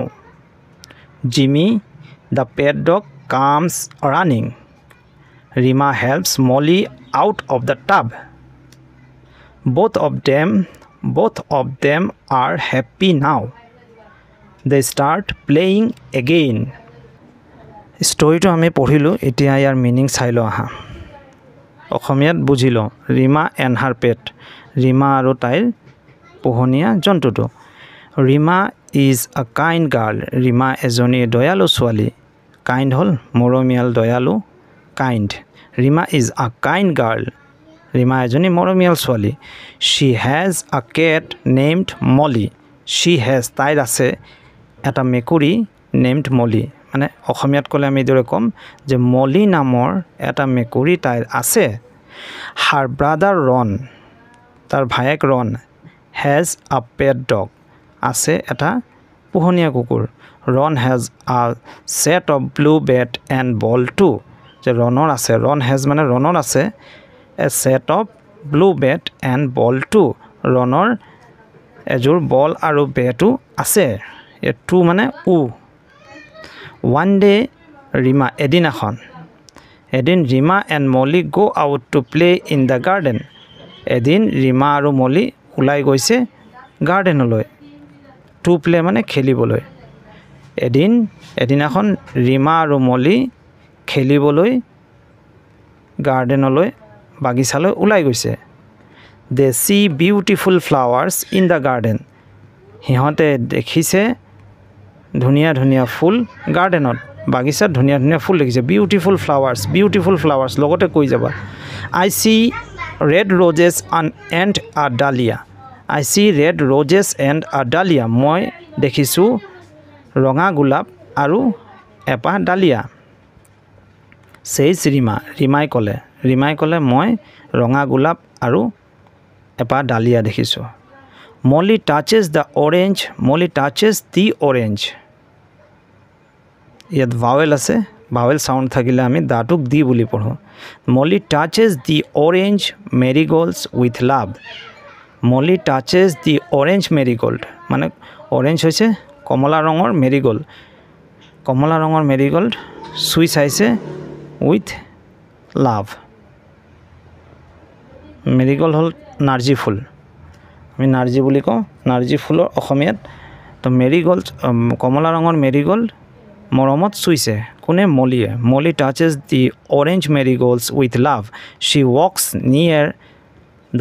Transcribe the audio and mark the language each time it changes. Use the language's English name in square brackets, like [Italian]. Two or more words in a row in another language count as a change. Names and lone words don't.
[English] Jimmy, the pet dog, comes running. Rima helps Molly out of the tub. Both of them are happy now. They start playing again. [Assamese] Storyটো আমি পঢ়িলো এতিয়া ইয়াৰ মিনিং চাই ল আহা অসমীয়াত বুজিলো [English] Rima and her pet [Assamese] ৰিমা আৰু তাইৰ পোহনীয়া জন্তুটো [English] Rima is a kind girl [Assamese] ৰিমা এজনী দয়ালু ছোৱালী কাইণ্ড হল মৰমিয়াল দয়ালু কাইণ্ড [English] Rima is a kind girl Rima [Assamese] এজনী মৰমিয়াল ছোৱালী [English] she has a cat named Molly she has [Assamese] তাইৰ আছে এটা মেকুৰী [English] named Molly [Assamese] মানে অসমীয়াত ক'লে আমি দৰে কম যে মলি নামৰ এটা মেকুৰী তাইৰ আছে [English] her brother Ron [Assamese] তাৰ ভায়েক ৰন [English] has a pet dog [Assamese] আছে এটা পোহনীয়া কুকুৰ [English] Ron has a set of blue bat and ball too. [Assamese] যে Ronor আছে [English] Ron has [Assamese] মানে Ronor আছে [English] a set of blue bat and ball too. [Assamese] Ronor এযোৰ বল আৰু বেটো আছে এ টু মানে উ [English] One day [Assamese] এদিন [English] Rima and Molly go out to play in the garden. [Assamese] এদিন Rima আৰু Molly ওলাই গৈছে গাৰ্ডেনলৈ [English] to play [Assamese] মানে খেলিবলৈ এদিনাখন ৰিমা আৰু মলি খেলিবলৈ গাৰ্ডেনলৈ বাগিচালৈ ওলাই [English] গৈছে they see beautiful flowers in the garden [Assamese] হিহঁতে দেখিছে ধুনীয়া ফুল গাৰ্ডেনত বাগিচাত ধুনীয়া ফুল দেখিছে [English] beautiful flowers [Assamese] লগতে কৈ যাবা [English] I see red roses and a dahlia I see red roses and a dahlia [Assamese] মই দেখিছো ৰঙা গোলাপ আৰু এপাহ ডালিয়া [English] says Rima [Assamese] ৰিমাই ক'লে মই ৰঙা গোলাপ আৰু এপাহ ডালিয়া দেখিছো [English] Molly touches the [Assamese] orange ইয়াত ভাৱেল আছে ভাৱেল সাউন্ড থাকিলে আমি দাটুক দি বুলি পঢ়ো [English] Molly touches the orange marigolds with love Molly touches the orange marigold [Assamese] মানে orange হৈছে কমলা ৰঙৰ মেৰিগোল্ড চুই চাইছে উইথ love. Marigold হল নাৰ্জী ফুল আমি নাৰ্জী বুলি কওঁ নাৰ্জী ফুলৰ অসমীয়াত তো মেৰিগোল্ড কমলা ৰঙৰ মেৰিগোল্ড মৰমত চুইছে কোনে মলিয়ে [English] Molly touches the orange marigolds with love she walks near the